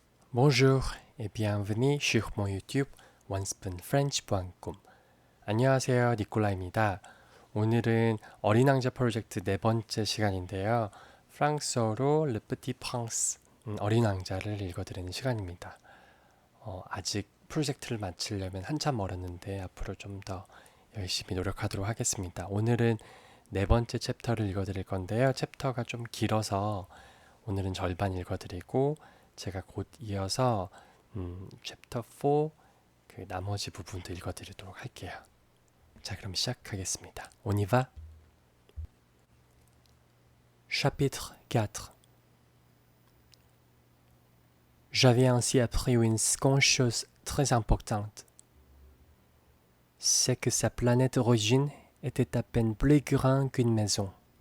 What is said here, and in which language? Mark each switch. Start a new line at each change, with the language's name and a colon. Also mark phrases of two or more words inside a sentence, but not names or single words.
French: Bonjour et bienvenue sur mon YouTube onespoonfrench.com.
Korean: 안녕하세요, 니콜라입니다. 오늘은 어린 왕자 프로젝트 네 번째 시간인데요. 프랑스어로 Le Petit Prince, 어린 왕자를 읽어드리는 시간입니다. 아직 프로젝트를 마치려면 한참 멀었는데 앞으로 좀 더 열심히 노력하도록 하겠습니다. 오늘은 네 번째 챕터를 읽어드릴 건데요. 챕터가 좀 길어서 오늘은 절반 읽어드리고 제가 곧 이어서 챕터 4 그 나머지 부분도 읽어드리도록 할게요. 자, 그럼 시작하겠습니다.
French: On y va? Chapitre 4. J'avais ainsi appris une seconde chose très importante. C'est que sa planète d'origine était à peine plus grande qu'une maison.